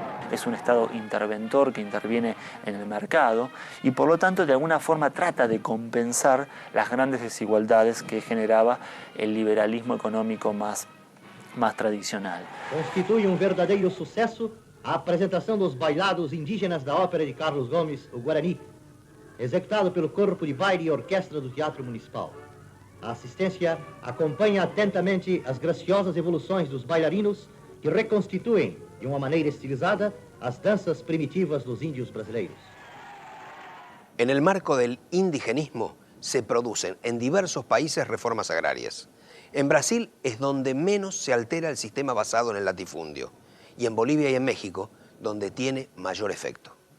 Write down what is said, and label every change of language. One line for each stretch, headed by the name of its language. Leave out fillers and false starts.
Spanish: Es un Estado interventor que interviene en el mercado y por lo tanto de alguna forma trata de compensar las grandes desigualdades que generaba el liberalismo económico más tradicional.
Portuguese: Constitui verdadeiro sucesso a apresentação dos bailados indígenas da ópera de Carlos Gomes, o Guarani, executado pelo Corpo de Baile e Orquestra do Teatro Municipal. A assistência acompanha atentamente as graciosas evoluções dos bailarinos que reconstituem, de uma maneira estilizada, as danças primitivas dos índios brasileiros.
Spanish: En el marco del indigenismo se producen en diversos países reformas agrarias. En Brasil es donde menos se altera el sistema basado en el latifundio, y en Bolivia y en México, donde tiene mayor efecto.